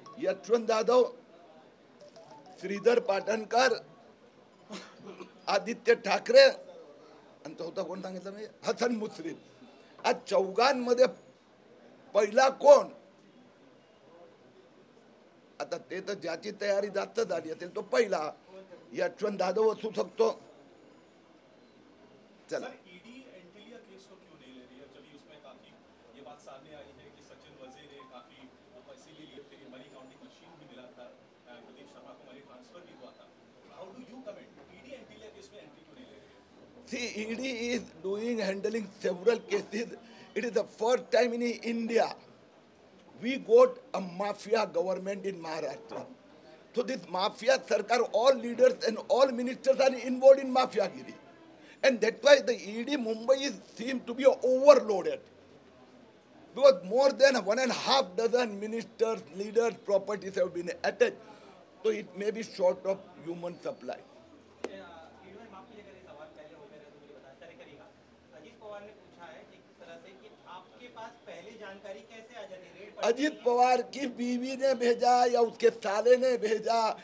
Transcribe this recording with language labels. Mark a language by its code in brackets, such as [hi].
[mr] यशवंत जाधव, श्रीधर पाटणकर, आदित्य ठाकरे आणि चौथा कोण सांगितलं मी? हसन मुश्रीफ. आज चौघांमध्ये पहिला कोण? आता ते तर ज्याची तयारी जास्त झाली असेल तो पहिला यशवंत जाधव असू शकतो. चला, [hi] ईडी एंटिलिया केस को क्यों नहीं ले रही है? जब उसमें काफी ये बात सामने आई है कि सचिन वजे ने काफी पैसे भी लिए थे, मनी काउंटिंग मशीन भी मिला था, प्रदीप शर्मा को मनी ट्रांसफर भी हुआ था. [en] How do you comment? [hi] ED Antilia case में एंट्री क्यों नहीं ले रही है? [en] see, ED is handling several cases. It is the first time in India we got a mafia government in Maharashtra. So this mafia sarkar, all leaders and all ministers are involved in mafiagiri. And that's why the ED Mumbai is seems to be overloaded. Because more than 1.5 dozen ministers, leaders, properties have been attacked. तो it may be short of human supply. [hi] माफ कीजिएगा, ये सवाल पहले हो गया तो मुझे बता करिएगा। अजीत पवार ने पूछा है एक तरह से कि आपके पास पहले जानकारी कैसे आ जाती है? अजीत पवार की बीवी ने भेजा या उसके साले ने भेजा?